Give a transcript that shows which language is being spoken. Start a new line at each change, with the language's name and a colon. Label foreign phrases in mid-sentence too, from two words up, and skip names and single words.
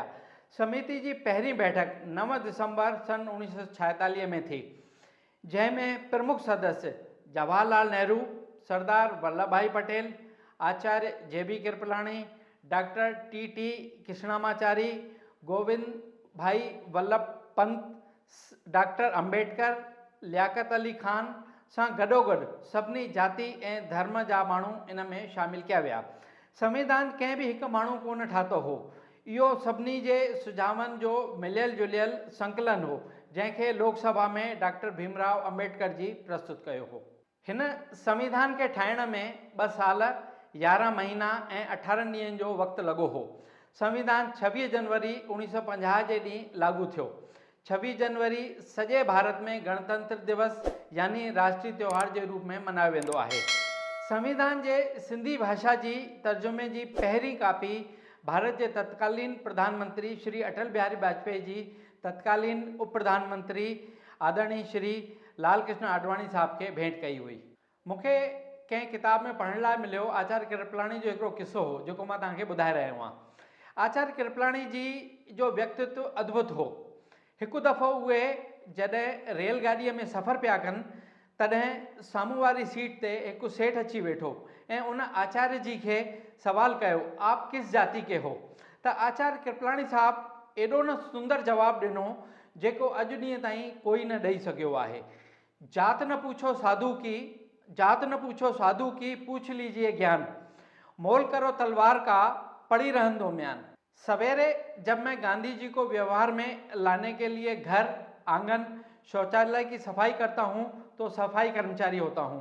Hindi: समिति की पहली बैठक 9 दिसंबर सन 1946 में थी, जैमें प्रमुख सदस्य जवाहरलाल नेहरू, सरदार वल्लभ भाई पटेल, आचार्य जे.बी. कृपलानी, डॉक्टर टी कृष्णामाचारी, गोविंद भाई वल्लभ पंत, डॉक्टर अंबेडकर,
Sindhi: लियाकत अली खान सां गॾोगॾु सभिनी जाति ऐं धर्म जा माण्हू इन में शामिल किया विया। संविधान कंहिं भी एक माण्हू कोन ठातो हो, इहो सभिनी जे सुझावनि जो मिलियल जुलियल संकलन हो, जंहिंखे लोकसभा में डॉक्टर भीमराव अंबेडकर जी प्रस्तुत कयो हो। हिन संविधान के ठाहिण में 2 साल 11 महीना ऐं 18 ॾींहंनि जो वक़्तु लॻो हो। संविधान 26 जनवरी 1950 जे ॾींहुं लागू थियो। 26 जनवरी सॼे भारत में गणतंत्र दिवस यानी राष्ट्रीय त्योहार के रूप में मनायो वेंदो आहे।
Hindi: संविधान के सिंधी भाषा की तर्जुमे की पहली कापी भारत के तत्कालीन प्रधानमंत्री श्री अटल बिहारी वाजपेयी जी तत्कालीन उप प्रधानमंत्री आदरणीय श्री लाल कृष्ण आडवाणी साहब के भेंट
Sindhi: कई हुई। मुझे कंहिं किताब में पढ़ने लाइ मिलो आचार्य कृपलानी जो एक किस्सो हो जो मैं तव्हांखे ॿुधाए रहियो आहियां। आचार्य कृपलानी जी जो व्यक्तित्व अद्भुत हो। एक दफ़ो उहे जॾहिं रेलगाड़ीअ में सफ़र पिया कनि तॾहिं साम्हूं वारी सीट ते एक सेठ अची वेठो ऐं उन आचार्य जी के सवाल कयो,
Hindi: आप किस जाति के हो?
Sindhi: त आचार्य कृपलानी साहब एडो न सुंदर जवाब ॾिनो जेको अॼु ॾींहं ताईं कोई न ॾेई सघियो आहे।
Hindi: जात न पूछो साधु की पूछ लीजिए ज्ञान, मोल करो तलवार का पड़ी रहन म्यान। सवेरे जब मैं गांधी जी को व्यवहार में लाने के लिए घर, आंगन, शौचालय की सफाई करता हूँ तो सफाई कर्मचारी होता हूँ।